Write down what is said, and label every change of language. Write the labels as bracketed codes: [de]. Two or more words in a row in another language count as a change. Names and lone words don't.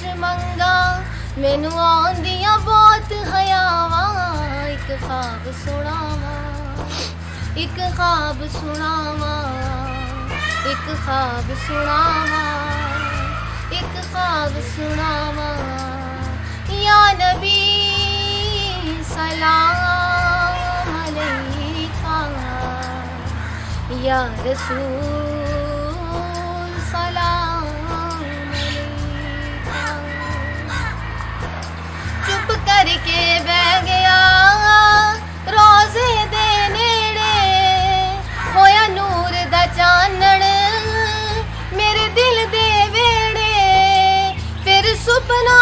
[pa] منگا مینوں آندیاں بہت حیاوا، اک خواب سناوا، اک خواب سناوا، اک خواب سناوا، اک خواب سناوا, [ar] يا نبي سلام عليك، يا رسول سلام عليك. [pa] چپ کرکے بہہ گیا روضے دے نیڑے، ہویا نور دا چانن میرے دل دے ویڑے، فیر سپنا